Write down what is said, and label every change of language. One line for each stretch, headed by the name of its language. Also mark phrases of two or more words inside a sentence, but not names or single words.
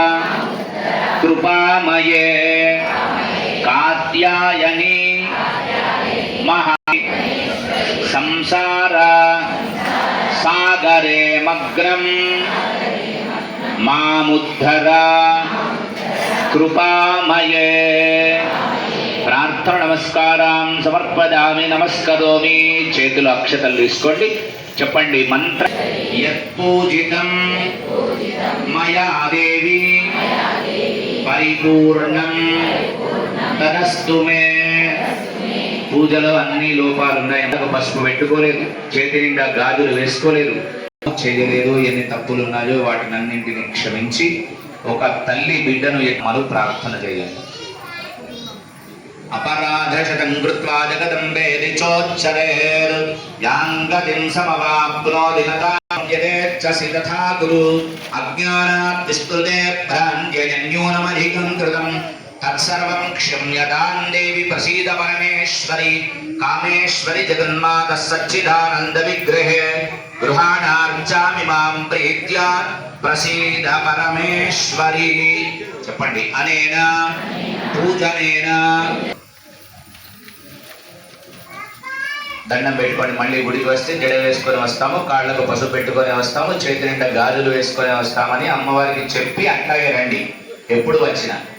Sanskrit: कृपामये कात्यायनी महा संसार सागरे मग्नं मामुद्धर कृपामये प्रार्थना नमस्कारां समर्पयामि नमस्करोमि
Telugu: చేతులు అక్షతలు తీసుకోండి చెప్పండి
Sanskrit: మంత్ర యత్పూజితం మయా దేవి పరిపూర్ణం తదస్తు మే
Telugu: పూజలో అన్ని లోపాలు ఉన్నాయి ఎందుకు పసుపు పెట్టుకోలేదు చేతి నిండా గాజులు వేసుకోలేదు చేయలేదు ఎన్ని తప్పులు ఉన్నాయో వాటిని అన్నింటిని క్షమించి ఒక తల్లి బిడ్డను మరు ప్రార్థన చేయాలి
Sanskrit: अपराधशतं कृत्वा जगदम्बेति चोच्चरेर् यां गतिं समवाप्नोति न तां यदेच्छसि तथा कुरु अज्ञानात् विस्मृते भ्रान्त्यन्यूनमधिकं कृतं तत्सर्वं क्षम्यतां देवि प्रसीद परमेश्वरि कामेश्वरि जगन्माता सच्चिदानन्दविग्रहे गृहाणार्चामि मां प्रीत्या प्रसीद परमेश्वरि చెప్పండి అనేన పూజనేన
Telugu: దండం పెట్టుకొని మళ్ళీ గుడికి వస్తే జడ వేసుకొని వస్తాము కాళ్ళకు పసుపు పెట్టుకొని వస్తాము చేతి నిండా గాజులు వేసుకొని వస్తామని అమ్మవారికి చెప్పి అట్లాగే రండి ఎప్పుడు వచ్చినా